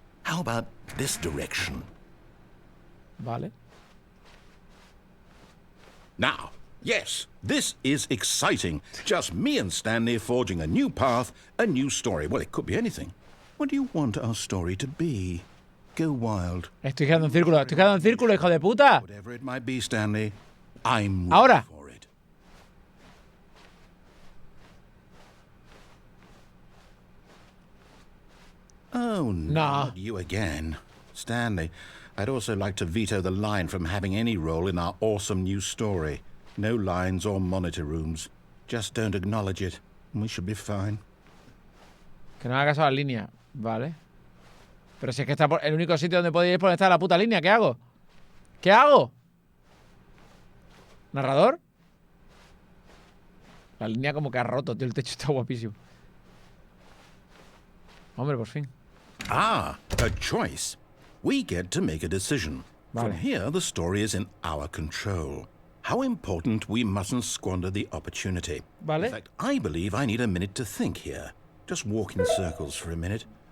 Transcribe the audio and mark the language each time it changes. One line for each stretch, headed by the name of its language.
English: How about this direction?
Spanish: Vale.
English: Now, yes, this is exciting. Just me and Stanley forging a new path, a new story. Well, it could be anything. What do you want our story to be? Go wild.
Spanish: Estoy quedando en círculo, hijo de puta.
English: Whatever it might be, Stanley, I'm ready
Spanish: Ahora.
English: for it. Oh, no, Nah. not you again. Stanley, I'd also like to veto the line from having any role in our awesome new story. No lines or monitor rooms. Just don't acknowledge it, and we should be fine.
Spanish: Que no haga caso a la línea. Vale. Pero si es que está por... El único sitio donde puedo ir es por donde está la puta línea. ¿Qué hago? ¿Qué hago? ¿Narrador? La línea como que ha roto, tío. El techo está guapísimo. Hombre, por fin.
English: Ah, a choice. We get to make a decision.
Spanish: Vale.
English: From here, the story is in our control. How important we mustn't squander the opportunity.
Spanish: Vale.
English: In fact, I believe I need a minute to think here. Just walk in circles for a minute.